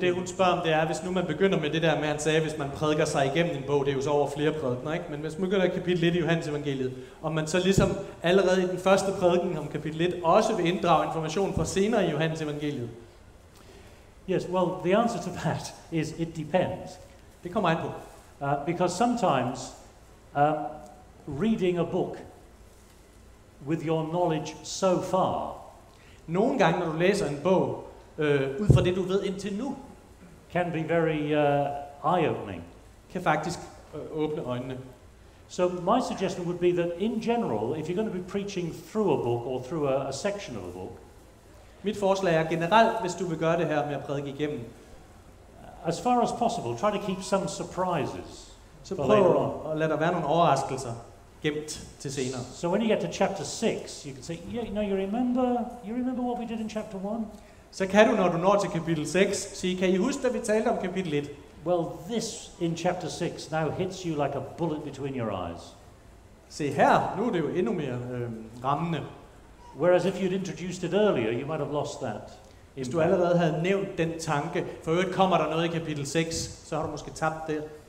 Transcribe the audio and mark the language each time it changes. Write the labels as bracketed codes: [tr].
[da] Det hun spørger om, det er, hvis nu man begynder med det der med, han sagde, hvis man prædiker sig igennem en bog, det er jo så over flere prædikener, ikke? Men hvis man begynder i kapitel 1 i Johannes evangeliet, og man så ligesom allerede i den første prædiken om kapitel 1 også vil inddrage information fra senere i Johannes evangeliet. [en] Yes, well, the answer to that is it depends. [da] Det kommer an på. [en] Because sometimes reading a book with your knowledge so far, [da] nogle gange, når du læser en bog, ud fra det, du ved indtil nu, [en] can be very eye-opening. [da] Kan faktisk åbne øjnene. [en] So my suggestion would be that in general, if you're going to be preaching through a book or through a section of a book, [da] mit forslag er generelt, hvis du vil gøre det her med at prædike igennem, [en] as far as possible, try to keep some surprises. [da] Så prøv at lade der være nogle overraskelser gemt til senere. [en] So when you get to chapter 6, you can say, yeah, you remember what we did in chapter 1? [da] Så kan du, når du når til kapitel 6, sige, kan I huske, da vi talte om kapitel 1? [en] Well, this in chapter 6 now hits you like a bullet between your eyes. [da] Se her, nu er det jo endnu mere rammende. [en] Whereas if you'd introduced it earlier, you might have lost that. [da] Hvis du allerede havde nævnt den tanke, for øvrigt kommer der noget i kapitel 6, så har du måske tabt det.